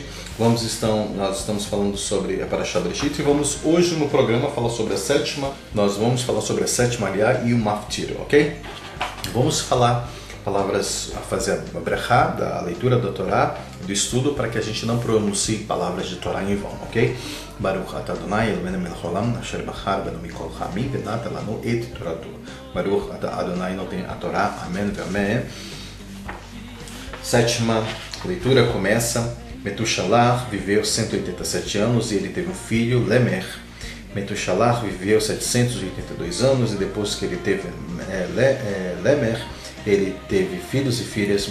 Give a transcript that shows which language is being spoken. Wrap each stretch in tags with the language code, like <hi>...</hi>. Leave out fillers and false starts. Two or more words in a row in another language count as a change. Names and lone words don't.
<pt>Nós estamos falando sobre a Parashá Bereshit e vamos hoje no programa falar sobre nós vamos falar sobre a sétima aliá e o maftir, ok? Vamos falar fazer a brachá, da leitura da Torá, do estudo, para que a gente não pronuncie palavras de Torá em vão, ok?</pt> <he>ברוך אתה אדני אלהינו מלך העולם אשר בחר בנו מכל העמים ונתן לנו את תורתו. ברוך אתה אדני נותן התורה.</he> <pt>Amém ve amém. Sétima leitura começa. Metushalah viveu 187 anos e ele teve um filho, Lemer. Metushalah viveu 782 anos e depois que ele teve Lemer, ele teve filhos e filhas.</pt>